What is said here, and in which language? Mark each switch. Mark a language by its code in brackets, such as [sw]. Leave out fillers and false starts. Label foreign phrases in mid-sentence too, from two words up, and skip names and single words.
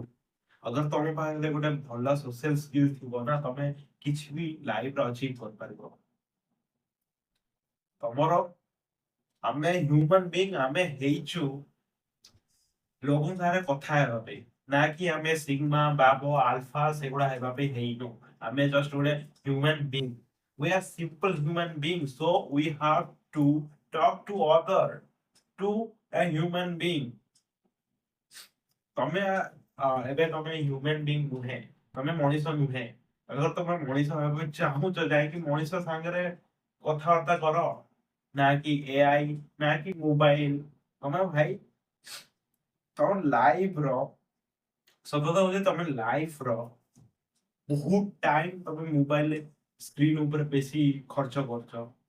[or] ଅଗର ତମ ପାଖରେ ଗୋଟେ ଭଲ [en] social skill [or] ଥିବ ନା ତମେ କିଛି ବି ଲାଇଫରେ ଅଚିଭ୍ କରିପାରିବ। ତମର ଆମେ [en] human being [or] ଆମେ ହେଇଛୁ ଲୋକଙ୍କ ସାଙ୍ଗରେ କଥା ହେବା ପାଇଁ ନା କି ଆମେ ସିଗ୍ମା ବାବ ଆଲଫା ସେଗୁଡା ହେବା ପାଇଁ ହେଇନୁ। ଆମେ ଜଷ୍ଟ ଗୋଟେ [en] human being we are simple human beings so we have to talk to other to a human being। [or] ତମେ ଏବେ ତମେ [en] human being [or] ନୁହେଁ ତମେ ମଣିଷ ନୁହେଁ। ଅଗର ତମେ ମଣିଷ ହେବାକୁ ଚାହୁଁଛ ଯାଇକି ମଣିଷ ସାଙ୍ଗରେ କଥାବାର୍ତ୍ତା କର ନା କି ଏଆଇ ନା କି ମୋବାଇଲ। ତମେ ଭାଇ ତମ ଲାଇଫ ର ସତ କଥା ହଉଛି ତମେ ଲାଇଫ ର ବହୁତ ଟାଇମ ତମେ [en] mobile screen [or] ଉପରେ ବେଶୀ ଖର୍ଚ୍ଚ କରୁଛ।